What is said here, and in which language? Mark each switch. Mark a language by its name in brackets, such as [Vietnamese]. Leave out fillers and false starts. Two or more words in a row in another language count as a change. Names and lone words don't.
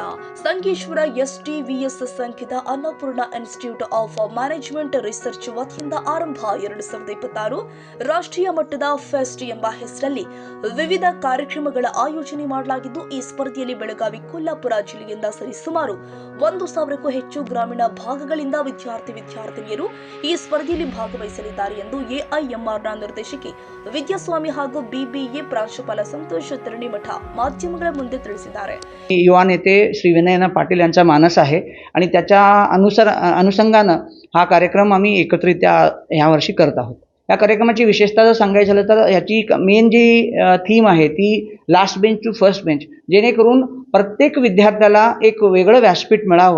[Kannada] ಸಂಕೇಶ್ವರ STVS ಸಂಖ್ಯದ ಅನ್ನಪೂರ್ಣ ಇನ್ಸ್ಟಿಟ್ಯೂಟ್ ಆಫ್ ಮ್ಯಾನೇಜ್ಮೆಂಟ್ ರಿಸರ್ಚ್ ವತಿಯಿಂದ ಆರಂಭ 2026 ರಾಷ್ಟ್ರೀಯ ಮಟ್ಟದ ಫೆಸ್ಟ್ ಎಂಬ ಹೆಸರಲ್ಲಿ ವಿವಿಧ ಕಾರ್ಯಕ್ರಮಗಳ ಆಯೋಜನೆ ಮಾಡಲಾಗಿದ್ದು, ಈ ಸ್ಪರ್ಧೆಯಲ್ಲಿ ಬೆಳಗಾವಿ, ಕೊಲ್ಲಾಪುರ ಜಿಲ್ಲೆಯಿಂದ ಸರಿಸುಮಾರು 1,000ಕ್ಕೂ ಹೆಚ್ಚು ಗ್ರಾಮೀಣ ಭಾಗಗಳಿಂದ ವಿದ್ಯಾರ್ಥಿನಿಯರು ಈ ಸ್ಪರ್ಧೆಯಲ್ಲಿ ಭಾಗವಹಿಸಲಿದ್ದಾರೆ ಎಂದು AIMRನ ನಿರ್ದೇಶಕಿ ವಿದ್ಯಾಸ್ವಾಮಿ ಹಾಗೂ BBA ಪ್ರಾಂಶುಪಾಲ संतोष तरणीमठ माध्यमांच्या ಮುಂದೆ ತಿಳಿಸಿದ್ದಾರೆ. [Marathi] युवा नेते श्री विनयना पाटील यांचा मानस आहे आणि त्याच्या अनुषंगाने हा कार्यक्रम आम्ही एकत्रितरित्या ह्या वर्षी करत आहोत. या कार्यक्रमाची विशेषता जर सांगायचं झालं तर याची मेन जी थीम आहे ती [English] last bench to first bench, [Marathi] जेणेकरून प्रत्येक विद्यार्थ्याला एक वेगळं व्यासपीठ मिळावं.